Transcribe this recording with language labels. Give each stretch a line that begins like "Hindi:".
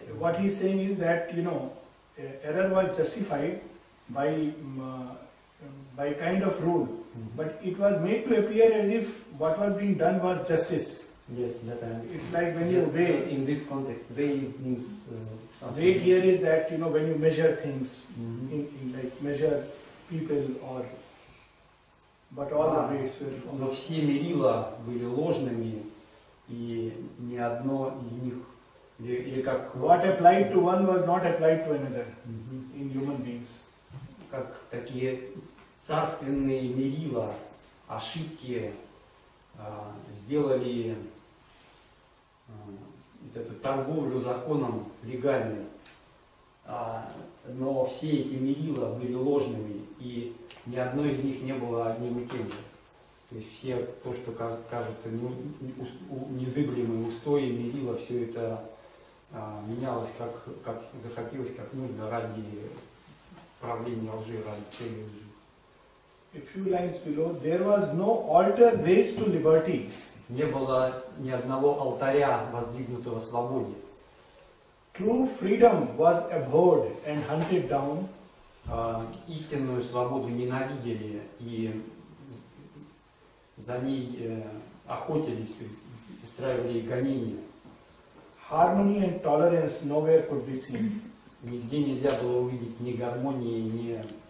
English: what he's saying is that, error was justified by kind of rule, but it was made to appear as if what was being done was justice. Yes, that it's like when you weigh. In this context, weigh means something. Weight here is that, when you measure things, like measure people or. But all the weights were false.
Russian: Но все мерила были ложными, и ни одно из них, или как...
English: What applied to one was not applied to another in human beings.
Russian: Как такие царственные мерила, ошибки сделали эту торговлю законом легальной, но все эти мерила были ложными, и ни одно из них не было одним и тем же. То есть все то, что кажется незыблемые устои, мерила, все это менялось как захотелось, как нужно ради правления лжи, ради цели лжи.
English: A few lines below, there was no altar raised to liberty.
Russian: Не было ни одного алтаря, воздвигнутого свободе.
English: True freedom was abhorred and hunted down.
Russian: Истинную свободу ненавидели и за ней охотились, устраивали гонения.
English: Harmony and tolerance nowhere could be seen.
Russian: Нигде нельзя было увидеть ни гармонии, ни...